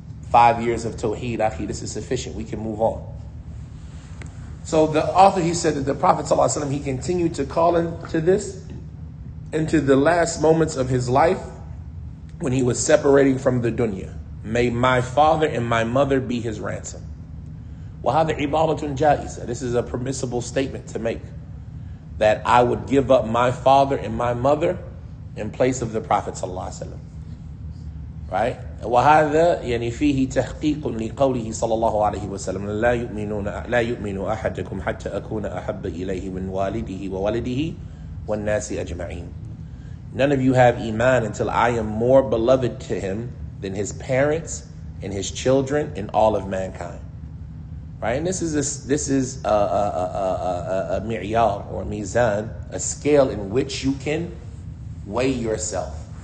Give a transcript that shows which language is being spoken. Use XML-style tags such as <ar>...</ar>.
<en>5 years of Tawheed, this is sufficient. We can move on. So the author, he said that the Prophet ﷺ, he continued to call into this, into the last moments of his life when he was separating from the dunya. May my father and my mother be his ransom.</en> <ar>وَهَذَا عِبَارَةٌ جَائِزَةٌ.</ar> <en>This is a permissible statement to make, that I would give up my father and my mother in place of the Prophet ﷺ. Right?</en> <ar>وهذا يعني فيه تحقيق لقوله صلى الله عليه وسلم لا يؤمن أحدكم حتى أكون أحب إليه من والده وولده والناس أجمعين.</ar> <en>None of you have iman until I am more beloved to him than his parents and his children and all of mankind. Right? And this is a mi'yar or mizan, a scale in which you can weigh yourself.</en>